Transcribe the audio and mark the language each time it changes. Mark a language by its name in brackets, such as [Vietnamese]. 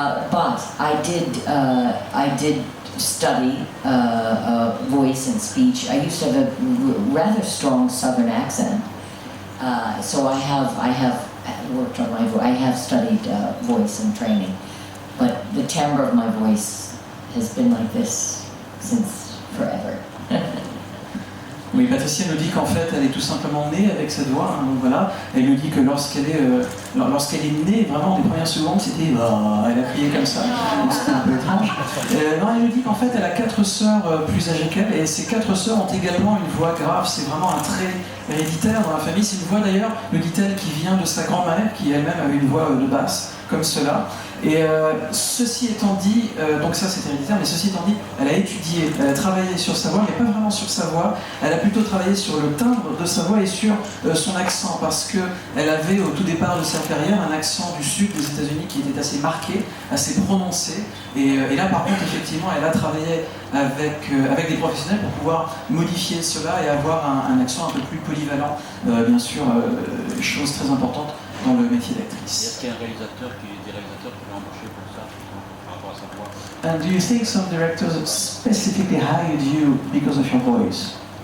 [English] But I did study voice and speech. I used to have a rather strong Southern accent, so I have worked on my voice. I have studied voice and training, but the timbre of my voice has been like this since forever. [French] Oui, Patricia nous dit qu'en fait, elle est tout simplement née avec cette voix. Hein, donc voilà, elle nous dit que lorsqu'elle est née, vraiment, des premières secondes, c'était elle a crié comme ça. Donc c'était un peu étrange. Non, elle nous dit qu'en fait, elle a 4 sœurs plus âgées qu'elle, et ces 4 sœurs ont également une voix grave. C'est vraiment un trait héréditaire dans la famille. C'est une voix d'ailleurs, nous dit-elle, qui vient de sa grand-mère, qui elle-même avait une voix de basse, comme cela. Et ceci étant dit, donc ça c'est héréditaire, mais ceci étant dit, elle a étudié, elle a travaillé sur sa voix, mais pas vraiment sur sa voix, elle a plutôt travaillé sur le timbre de sa voix et sur son accent, parce qu'elle avait au tout départ de sa carrière un accent du sud des États-Unis qui était assez marqué, assez prononcé, et là par contre effectivement elle a travaillé avec des professionnels pour pouvoir modifier cela et avoir un accent un peu plus polyvalent, bien sûr, chose très importante dans le métier d'actrice. Est-ce qu'il y a des réalisateurs qui l'ont embauché pour ça, par rapport à sa voix? [English] And do you think some directors specifically hired you because of your voice?